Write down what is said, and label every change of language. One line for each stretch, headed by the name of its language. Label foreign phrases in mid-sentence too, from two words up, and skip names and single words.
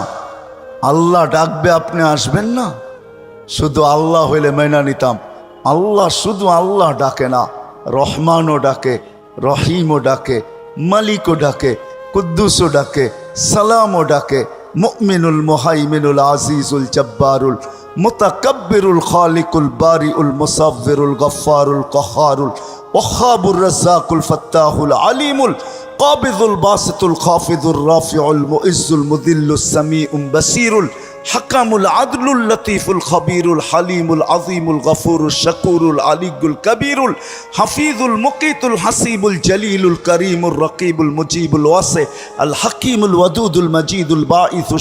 Bangla: আল্লাহ ডাকবে, আপনি আসবেন না? শুধু আল্লাহ হইলে মেনা নিতাম। আল্লাহ শুধু আল্লাহ ডাকে না, রহমানও ডাকে, রহিমও ডাকে, মালিকও ডাকে, কুদ্দুসও ডাকে, সালামও ডাকে, মুমিনুল মুহাইমিনুল আজিজুল জব্বারুল মুতাকাব্বিরুল খালিকুল বারিউল মুসাవ్বিরুল গফফারুল কহারুল ওয়াহাবুর রাজ্জাকুল ফাত্তাহুল আলিমুল কাবিদুল বাসিতুল খাফিদুর রাফিউল মুইজ্জুল মুদিল্লুস সামিউম বাসিরুল হাকামুল আদলুল লতিফুল খবীরুল হালিমুল আজিমুল গফুরুল শাকুরুল আলিগুল কবীরুল হাফিজুল মুকিতুল হাসিবুল জলিলুল করিমুল রকিবুল মুজিবুল ওয়াসি আল হাকিমুল ওয়াদুদুল মজিদুল বাঈসুল